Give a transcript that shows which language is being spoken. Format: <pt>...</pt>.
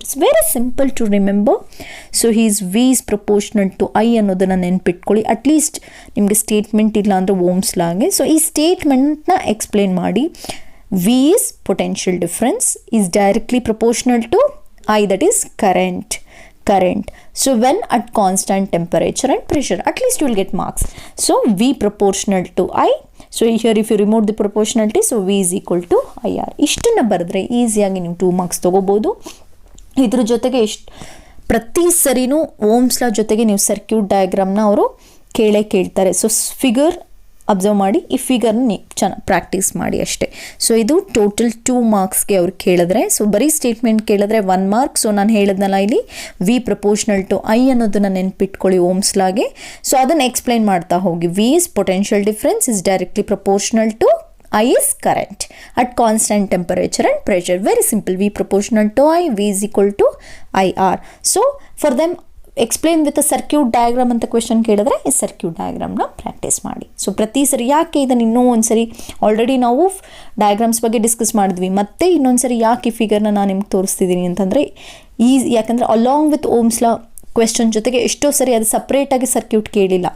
<en>It's very simple to remember. So V is proportional to I</en> <kn>ಅನ್ನೋದನ್ನು ನೆನ್ಪಿಟ್ಕೊಳ್ಳಿ. At least ನಿಮಗೆ statement ಇಲ್ಲ ಅಂದರೆ ಓಮ್ಸ್ ಲಾಗೆ. ಸೊ ಈ ಸ್ಟೇಟ್ಮೆಂಟ್ನ ಎಕ್ಸ್ಪ್ಲೇನ್ ಮಾಡಿ.</kn> <en>V is potential difference is directly proportional to I, that is current. So when at constant temperature and pressure, at least you will get marks. So V proportional to I. So here if you remove the proportionality, so V is equal to IR.</en> <kn>ಇಷ್ಟನ್ನು ಬರೆದ್ರೆ ಈಸಿಯಾಗಿ ನೀವು 2 marks ತೊಗೋಬೋದು. ಇದ್ರ ಜೊತೆಗೆ ಪ್ರತಿ ಸರಿನೂ Ohm's law ಜೊತೆಗೆ ನೀವು ಸರ್ಕ್ಯೂಟ್ ಡಯಾಗ್ರಾಮ್ನ ಅವರು ಕೇಳ್ತಾರೆ. ಸೊ ಫಿಗರ್ ಅಬ್ಸರ್ವ್ ಮಾಡಿ, ಈ ಫಿಗರ್ನ ನೀವು ಚೆನ್ನಾಗಿ ಪ್ರಾಕ್ಟೀಸ್ ಮಾಡಿ ಅಷ್ಟೇ. ಸೊ ಇದು ಟೋಟಲ್ 2 ಮಾರ್ಕ್ಸ್ಗೆ ಅವ್ರು ಕೇಳಿದ್ರೆ. ಸೊ ಬರೀ ಸ್ಟೇಟ್ಮೆಂಟ್ ಕೇಳಿದ್ರೆ 1 ಮಾರ್ಕ್. ಸೊ ನಾನು ಹೇಳಿದ್ನಲ್ಲ ಇಲ್ಲಿ</kn> <en>V proportional to I</en> <kn>ಅನ್ನೋದನ್ನು ನೆನ್ಪಿಟ್ಕೊಳ್ಳಿ ಓಮ್ಸ್ ಲಾಗೆ. ಸೊ ಅದನ್ನು ಎಕ್ಸ್ಪ್ಲೈನ್ ಮಾಡ್ತಾ ಹೋಗಿ.</kn> <en>V is potential difference is directly proportional to I is current at constant temperature and pressure. Very simple. V proportional to I, V is equal to IR. So for them explain with circuit diagram</en> <kn>ಅಂತ question ಕೇಳಿದ್ರೆ ಈ circuit ಡಯಾಗ್ರಾಮ್ನ practice ಮಾಡಿ. So ಪ್ರತಿ ಸರಿ ಯಾಕೆ ಇದನ್ನು ಇನ್ನೂ ಒಂದು ಸರಿ, ಆಲ್ರೆಡಿ ನಾವು ಡಯಾಗ್ರಾಮ್ಸ್ ಬಗ್ಗೆ ಡಿಸ್ಕಸ್ ಮಾಡಿದ್ವಿ, ಮತ್ತೆ ಇನ್ನೊಂದು ಸರಿ ಯಾಕೆ ಈ ಫಿಗರ್ನ ನಾನು ನಿಮ್ಗೆ ತೋರಿಸ್ತಿದ್ದೀನಿ ಅಂತಂದರೆ ಯಾಕಂದರೆ along with Ohm's law question ಜೊತೆಗೆ ಎಷ್ಟೋ ಸರಿ ಅದು ಸಪ್ರೇಟಾಗಿ ಸರ್ಕ್ಯೂಟ್ ಕೇಳಿಲ್ಲ.</kn>